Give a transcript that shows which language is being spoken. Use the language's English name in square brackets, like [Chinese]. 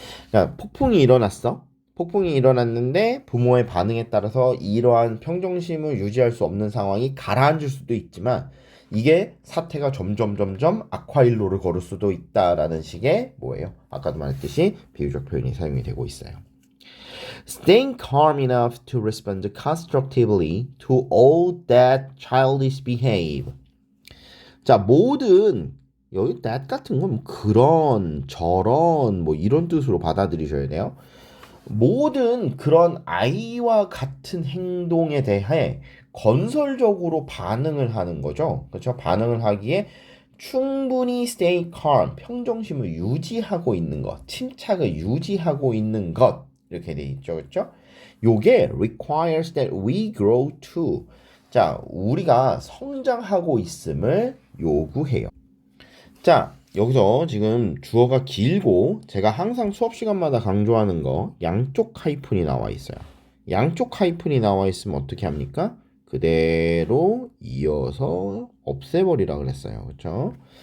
[Korean] 그러니까 폭풍이 일어났는데 부모의 반응에 따라서 이러한 평정심을 유지할 수 없는 상황이 가라앉을 수도 있지만 이게 사태가 점점 악화일로를 걸을 수도 있다라는 식의 뭐예요? 아까도 말했듯이 비유적 표현이 사용이 되고 있어요. [English] Staying calm enough to respond constructively to all that childish behave. [Korean] 자, 모든 여기 that 같은 건 그런, 저런 뭐 이런 뜻으로 받아들이셔야 돼요. 모든 그런 아이와 같은 행동에 대해 건설적으로 반응을 하는 거죠. 그렇죠? 반응을 하기에 충분히 [English] stay calm, [Korean] 평정심을 유지하고 있는 것, 침착을 유지하고 있는 것 이렇게 돼 있죠. 그렇죠? 요게 [English] requires that we grow too. [Korean] 자, 우리가 성장하고 있음을 요구해요. 자, 여기서 지금 주어가 길고 제가 항상 수업 시간마다 강조하는 거 양쪽 하이픈이 나와 있어요. 양쪽 하이픈이 나와 있으면 어떻게 합니까? 그대로 이어서 없애버리라 그랬어요. 그렇죠?